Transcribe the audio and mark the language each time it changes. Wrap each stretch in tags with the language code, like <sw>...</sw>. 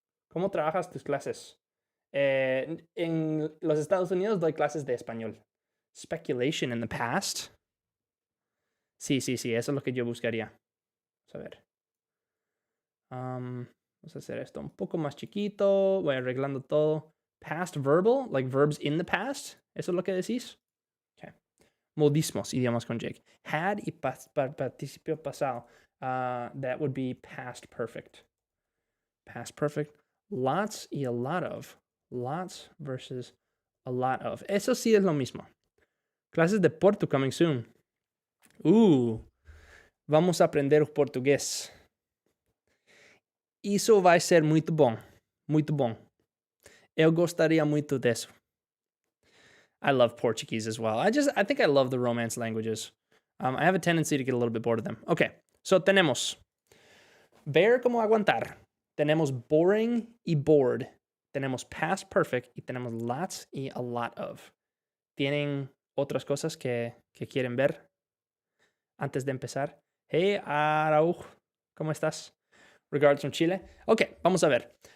<es>¿Cómo trabajas tus clases? En los Estados Unidos doy clases de español.</es> <en>Speculation in the past.</en> <es>Sí, eso es lo que yo buscaría. Vamos a ver. Vamos a hacer esto un poco más chiquito. Voy arreglando todo.</es> <en>Past verbal, like verbs in the past.</en> <es>¿Eso es lo que decís? Okay. Modismos, idiomas con Jake. Had y participio pasado.</es> <en>That would be past perfect. Past perfect. Lots y a lot of. Lots versus a lot of.</en> <es>Eso sí es lo mismo. Clases de Portu</es> <en>coming soon.</en> <es>Vamos a aprender portugués.</es> <pt>Isso vai ser muito bom. Muito bom. Eu gostaria muito disso.</pt> <en>I love Portuguese as well. I think I love the Romance languages. I have a tendency to get a little bit bored of them.</en> <es>Okay, so tenemos bear como aguantar. Tenemos boring y bored. Tenemos past perfect y tenemos lots y a lot of. ¿Tienen otras cosas que quieren ver antes de empezar? Hey, Arauj, ¿cómo estás?</es> <en>Regards from Chile.</en> <es>Ok, vamos a ver.</es>